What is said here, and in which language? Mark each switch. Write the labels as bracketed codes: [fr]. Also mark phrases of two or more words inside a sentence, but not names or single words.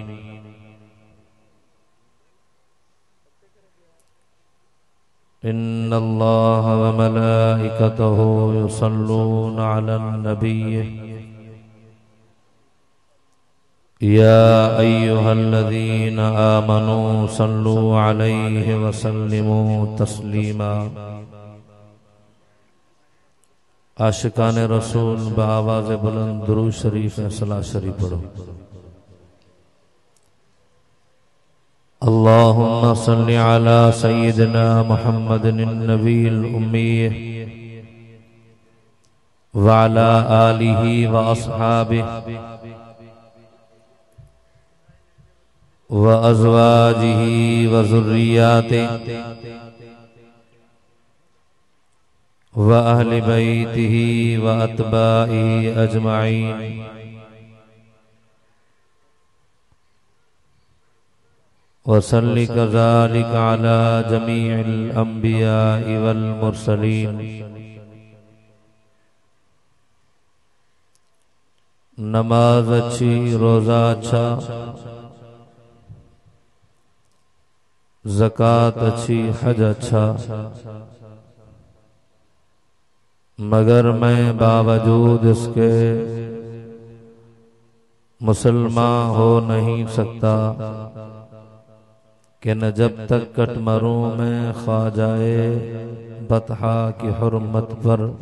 [ar] إن الله وملائكته يصلون على النبي يا أيها الذين آمنوا صلوا عليه وسلموا تسليما. [ur] عاشقان رسول بآواز بلند درود شریف صلات شریف پڑھو. [ar] اللهم صل على سيدنا محمد النبي الأمي وعلى آله وأصحابه وأزواجه وذرياته وأهل بيته وأتباعه أجمعين. وصل كذلك على جميع الأنبياء والمرسلين. [ur] نماز اچھی، روزہ اچھا، زکات اچھی، حج اچھا, مگر میں باوجود اس کے مسلمان ہو نہیں سکتا کہ نہ جب تک کٹ مروں میں خواجۂ بطحا کی حرمت پر.